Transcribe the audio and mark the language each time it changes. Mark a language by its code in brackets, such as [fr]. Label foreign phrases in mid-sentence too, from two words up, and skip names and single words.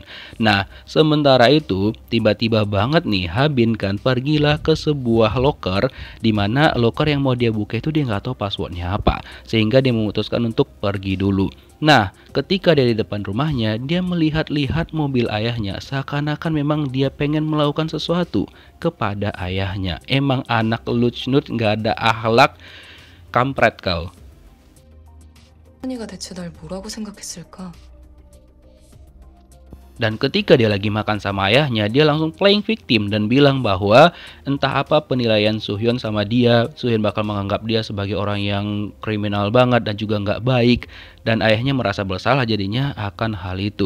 [id] Nah, sementara itu, tiba-tiba banget nih Ha-bin kan pergilah ke sebuah loker di mana loker yang mau dia buka itu dia nggak tahu passwordnya apa, sehingga dia memutuskan untuk pergi dulu. Nah, ketika dia di depan rumahnya, dia melihat-lihat mobil ayahnya, seakan-akan memang dia pengen melakukan sesuatu kepada ayahnya. Emang anak lucnut nggak ada akhlak, kampret kau. [ko] 언니가 대체 날 뭐라고 생각했을까? [id] Dan ketika dia lagi makan sama ayahnya, dia langsung [en] playing victim [id] dan bilang bahwa entah apa penilaian Soo-hyun sama dia, Soo-hyun bakal menganggap dia sebagai orang yang kriminal banget dan juga nggak baik. Dan ayahnya merasa bersalah jadinya akan hal itu.